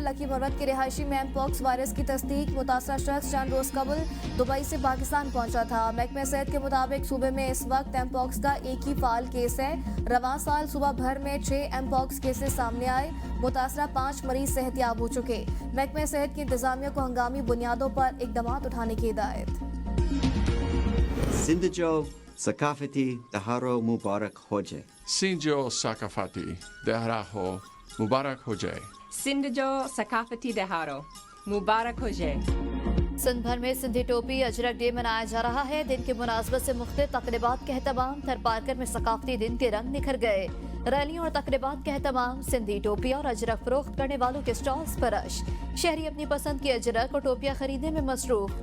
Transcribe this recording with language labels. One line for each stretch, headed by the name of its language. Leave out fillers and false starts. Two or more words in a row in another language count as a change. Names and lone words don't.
Hindi: लकी मरवत की रिहायशी में एमपॉक्स वायरस की तस्दीक। मुतासरा शख्स चंद रोज कबल दुबई से पाकिस्तान पहुंचा था। महकमे सेहत के मुताबिक सूबे में इस वक्त एमपॉक्स का एक ही फाल केस है। रवां साल सुबह भर में 6 एमपॉक्स केसेस सामने आए। मुतासरा 5 मरीज सेहतयाब हो चुके। महकमे सेहत की इंतजामिया को हंगामी बुनियादों पर इकदाम उठाने की हिदायत।
Sindhi: سنڌجو ثقافتي ڏهاڙو مبارڪ هجي. سنڌجو ثقافتي ڏهاڙو مبارڪ هجي. سنڌجو ثقافتي ڏهاڙو مبارڪ هجي.
Hindi: सिंध भर में सिंधी टोपी अजरक डे मनाया जा रहा है। दिन के मुनासबत से मुख्तलिफ तकरीबात के एहतमाम। थरपारकर में सकाफती दिन के रंग निखर गए। रैलियों और तकरीबात के एहतमाम। सिंधी टोपी और अजरक फरोख्त करने वालों के स्टॉल्स पर रश। शहरी अपनी पसंद की अजरक और टोपियां खरीदने में मसरूफ।